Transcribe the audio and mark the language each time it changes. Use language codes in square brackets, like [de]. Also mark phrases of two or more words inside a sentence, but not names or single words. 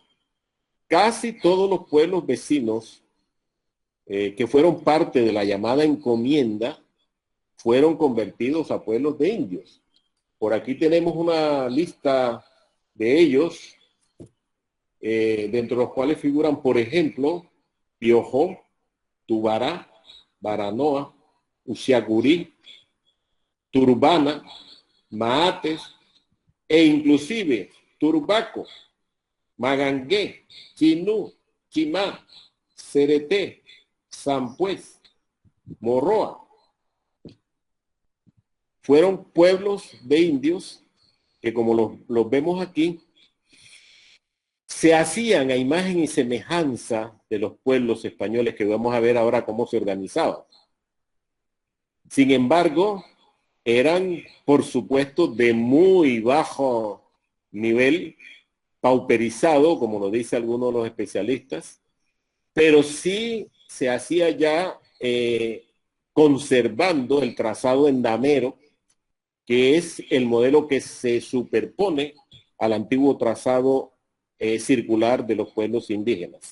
[es] Casi todos los pueblos vecinos que fueron parte de la llamada encomienda fueron convertidos a pueblos de indios. Por aquí tenemos una lista de ellos, dentro de los cuales figuran, por ejemplo, Piojó, Tubará, Baranoa, Usiagurí, Turbana, Maates e inclusive Turbaco, Magangué, Chinú, Chimá, Cereté, Sampués, Morroa. Fueron pueblos de indios que, como los vemos aquí, se hacían a imagen y semejanza de los pueblos españoles que vamos a ver ahora cómo se organizaban. Sin embargo, eran, por supuesto, de muy bajo nivel, pauperizado, como lo dice algunos de los especialistas, pero sí se hacía ya conservando el trazado endamero, que es el modelo que se superpone al antiguo trazado circular de los pueblos indígenas.